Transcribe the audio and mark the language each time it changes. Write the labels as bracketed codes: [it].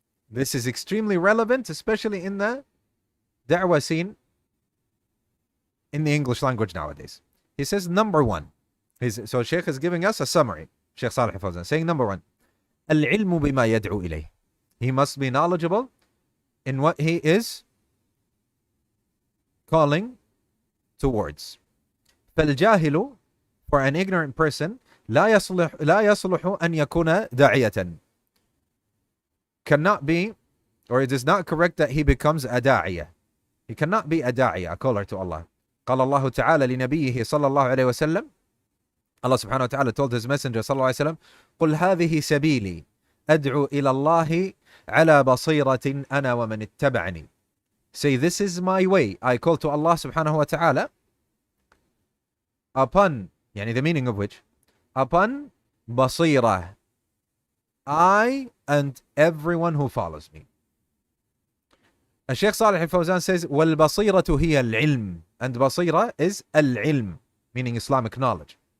[en] This is extremely relevant, especially in the da'wah scene in the English language nowadays. He says, number one. So Shaykh is giving us a summary. Shaykh Salih Fawzan saying, number one, [ar] Al-ilmu bima yad'u ilayh. [en] He must be knowledgeable in what he is calling towards. [ar] فالجاهل, [en] for an ignorant person, [ar] لا يصلح أن يكون داعية. [en] Cannot be, or it is not correct that he becomes a da'iyah. He cannot be a da'iyah, a caller to Allah. [ar] قال الله تعالى لنبيه صلى الله عليه وسلم. [en] Allah subhanahu wa ta'ala told his messenger [ar] صلى الله عليه وسلم, قل هذه سبيلي أدعو إلى الله على بصيرة أنا ومن اتبعني. [en] Say, this is my way. I call to Allah subhanahu wa ta'ala upon, yani the meaning of which, upon basira, I and everyone who follows me. Shaykh Salih Al-Fawzan says, [ar] وَالْبَصِيرَةُ هِيَ الْعِلْمِ, [en] and basira is al-ilm, meaning Islamic knowledge.